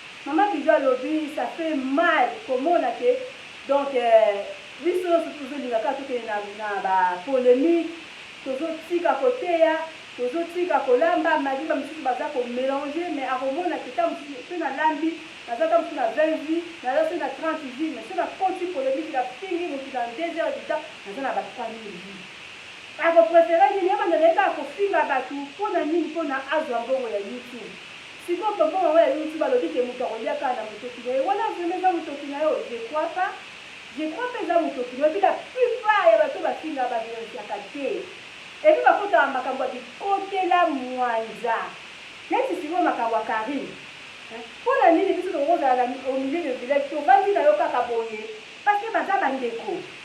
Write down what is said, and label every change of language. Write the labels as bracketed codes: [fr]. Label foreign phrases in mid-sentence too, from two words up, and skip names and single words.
[ln] Maman Bijou alobi, [fr] ça fait mal [ln] komona ke, donc, euh, biso nyonso tozolingaka tokende na, na ba polémique, tozotika koteya, tozotika kolamba, madiba mosusu baza komélange, mais akomona ke ta mosusu mpe nalambi, naza ta mosusu na [fr] vingt vies, [ln] naza so na [fr] trente vies, [ln] mais so nakoti polémique, nafingi motu na [fr] deux heures du temps, [ln] naza na ba [fr] trois mille vies. [ln] Akoprefere nini? Ye banda na ye kaka kofinga bato, mpo na nini? Mpo na azwa mbongo ya YouTube. Sikoyo mbongo yango ya YouTube alobi ke moto akolia kaka na motoki na ye. Wana vraiment eza motoki na ye, [fr] je crois pas. Je crois pas [ln] eza motoki na ye. [fr] Puis la plupart [ln] ya bato bafinga baviolesiaka te. [fr] Et puis [ln] bakotaka makambo ya bikotela mwanza. Neti sikoyo makambo ya Karim. Hein? Mpo na nini biso tokozala na, [fr] au milieu de village, [ln] tovandi na yo kaka boye? [fr] Parce que [ln] baza bandeko.